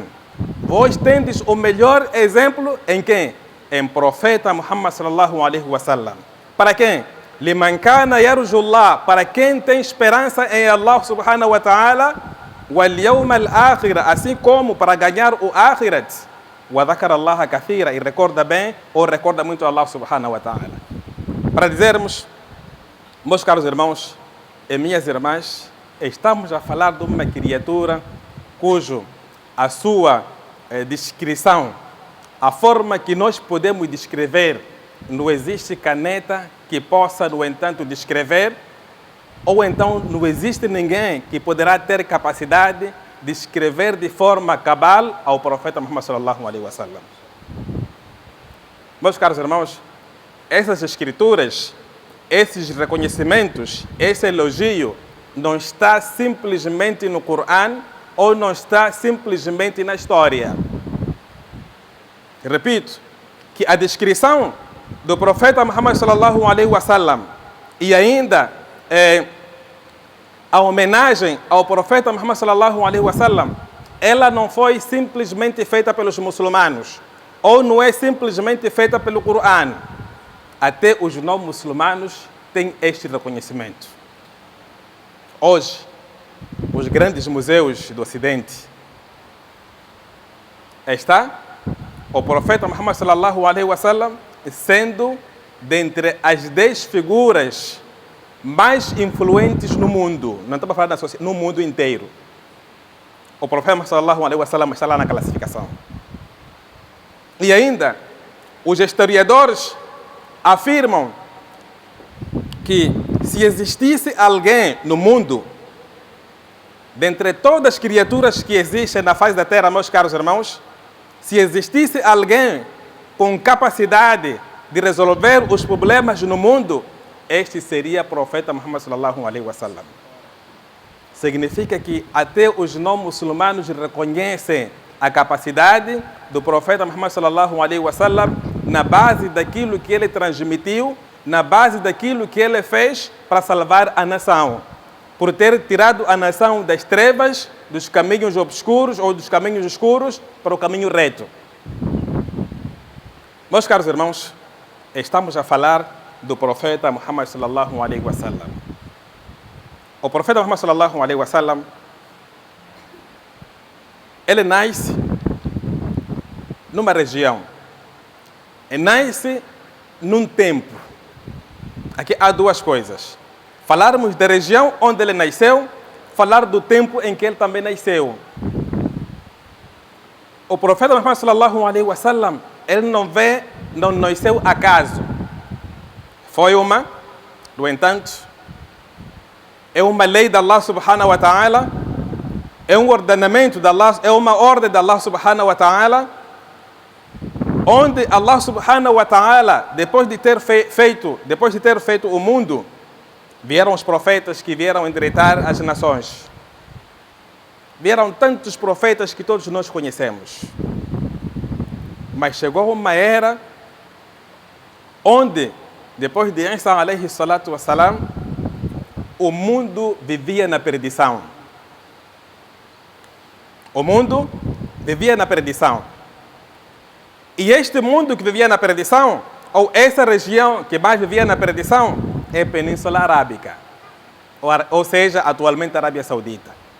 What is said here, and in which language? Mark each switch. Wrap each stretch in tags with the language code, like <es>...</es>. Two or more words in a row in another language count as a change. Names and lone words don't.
<pt>Vós tendes o melhor exemplo em quem? Em profeta Muhammad</pt> <ar>صلى الله عليه وسلم.</ar> <pt>Para quem?</pt> <ar>لمن كان يرجو الله,</ar> <pt>para quem tem esperança em Allah</pt> <ar>سبحانه وتعالى واليوم الآخر,</ar> <pt>assim como para ganhar o akhirat,</pt> <ar>وذكر الله كثيرا,</ar> <pt>e recorda bem ou recorda muito Allah</pt> <ar>سبحانه وتعالى.</ar> <pt>Para dizermos, meus caros irmãos e minhas irmãs, estamos a falar de uma criatura cujo a sua descrição, a forma que nós podemos descrever, não existe caneta que possa, no entanto, descrever, ou então não existe ninguém que poderá ter capacidade de escrever de forma cabal ao profeta Muhammad</pt> <ar>صلى الله عليه وسلم.</ar> <pt>Meus caros irmãos, essas escrituras, esses reconhecimentos, esse elogio não está simplesmente no Coran ou não está simplesmente na história. Repito, que a descrição do profeta Muhammad</pt> <ar>صلى الله عليه وسلم</ar> <pt>e ainda a homenagem ao profeta Muhammad</pt> <ar>صلى الله عليه وسلم,</ar> <pt>ela não foi simplesmente feita pelos muçulmanos ou não é simplesmente feita pelo Coran. Até os não muçulmanos têm este reconhecimento. Hoje, os grandes museus do Ocidente, está o profeta Muhammad</pt> <ar>صلى الله عليه وسلم</ar> <pt>sendo dentre as 10 figuras mais influentes no mundo. Não estamos falando da sociedade, no mundo inteiro. O profeta</pt> <ar>صلى الله عليه وسلم</ar> <pt>está lá na classificação. E ainda, os historiadores afirmam que se existisse alguém no mundo, dentre todas as criaturas que existem na face da terra, meus caros irmãos, se existisse alguém com capacidade de resolver os problemas no mundo, este seria o profeta Muhammad</pt> <ar>صلى الله عليه وسلم.</ar> <pt>Significa que até os não muçulmanos reconhecem a capacidade do profeta Muhammad</pt> <ar>صلى الله عليه وسلم</ar> <pt>na base daquilo que ele transmitiu, na base daquilo que ele fez para salvar a nação, por ter tirado a nação das trevas, dos caminhos obscuros ou dos caminhos escuros para o caminho reto. Meus caros irmãos, estamos a falar do profeta Muhammad</pt> <ar>صلى الله عليه وسلم.</ar> <pt>O profeta Muhammad</pt> <ar>صلى الله عليه وسلم,</ar> <pt>ele nasce numa região, ele nasce num tempo. Aqui há duas coisas: falarmos da região onde ele nasceu, falar do tempo em que ele também nasceu. O profeta Muhammad</pt> <ar>صلى الله عليه وسلم,</ar> <pt>ele não nasceu acaso. Foi no entanto, é uma lei de Allah</pt> <ar>سبحانه وتعالى,</ar> <pt>é um ordenamento de Allah, é uma ordem de Allah</pt> <ar>سبحانه وتعالى,</ar> <pt>onde Allah</pt> <ar>سبحانه وتعالى,</ar> <pt>depois de ter feito o mundo, vieram os profetas que vieram endireitar as nações. Vieram tantos profetas que todos nós conhecemos. Mas chegou uma era onde, depois de Isa</pt> <ar>عليه الصلاة والسلام,</ar> <pt>o mundo vivia na perdição. O mundo vivia na perdição. E este mundo que vivia na perdição, ou essa região que mais vivia na perdição, é a Península Arábica, ou seja, atualmente a Arábia Saudita.</pt>